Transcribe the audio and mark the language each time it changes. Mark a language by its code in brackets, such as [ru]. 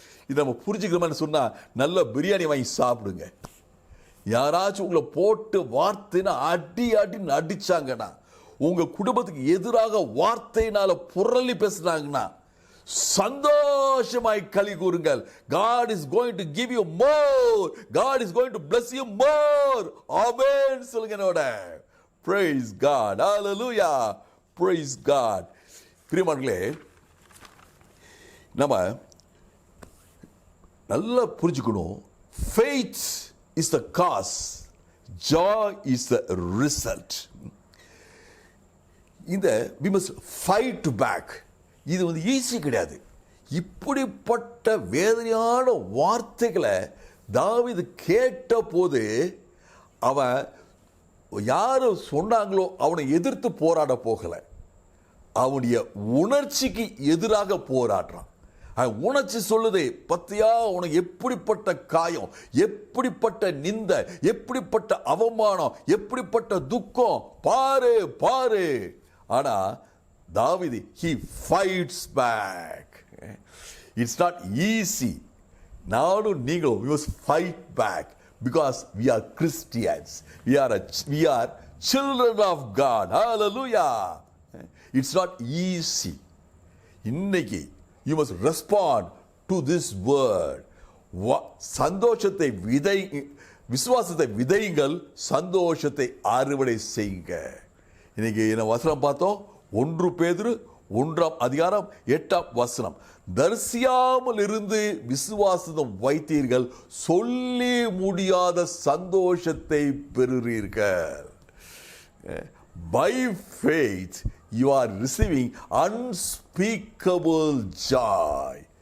[ta] இதை நம்ம புரிஞ்சுக்கிறோம்னு சொன்னா, நல்ல பிரியாணி வாங்கி சாப்பிடுங்க. யாராச்சும் உங்களை போட்டு வார்த்தைனா அடி அடிச்சாங்கன்னா, உங்க குடும்பத்துக்கு எதிராக வார்த்தையினால புரளி பேசுனாங்கன்னா, சந்தோஷமாய் களி கூறுங்கள். [en] God is going to give you more. God is going to bless you more. Amen. [ta] சொல்லுங்க என்னோட. [en] Praise God. Hallelujah. Praise God. [ta] பிரியமானவர்களே, நம்ம நல்லா புரிஞ்சுக்கணும். [en] Faith is the cause. Joy is the result. [ta] இந்த [en] we must fight back. [ta] இது வந்து easy கிடையாது. இப்படிப்பட்ட வேதனையான வார்த்தைகளை தாவீது கேட்ட போது, அவன் யாரு சொன்னாங்களோ அவனை எதிர்த்து போராட போகல, அவனுடைய உணர்ச்சிக்கு எதிராக போராடுறான். உணர்ச்சி சொல்லுது, பத்தியா உனக்கு எப்படிப்பட்ட காயம், எப்படிப்பட்ட நிந்த, எப்படிப்பட்ட அவமானம், எப்படிப்பட்ட துக்கம், பாரு பாரு. ஆனா [en] தாவீது, he fights back. It's not easy. [ta] நானும் நீங்களும் [en] we must fight back because we are Christians. We are children of God. Hallelujah. It's not easy. [ta] இன்னைக்கு [en] you must respond to this word. [ta] சந்தோஷத்தை விசுவாசத்தை விதையுங்கள், சந்தோஷத்தை அறுவடை செய்யுங்க. இன்னைக்கு என்ன வசனம் பார்த்தோம்? 1 பேதுரு 1ஆம் அதிகாரம் 8ஆம் வசனம். தரிசியாமல் இருந்து விசுவாசம் வைத்தீர்கள், சொல்லி முடியாத சந்தோஷத்தை பெறுவீர்கள். [en] By faith you are receiving unspeakable joy.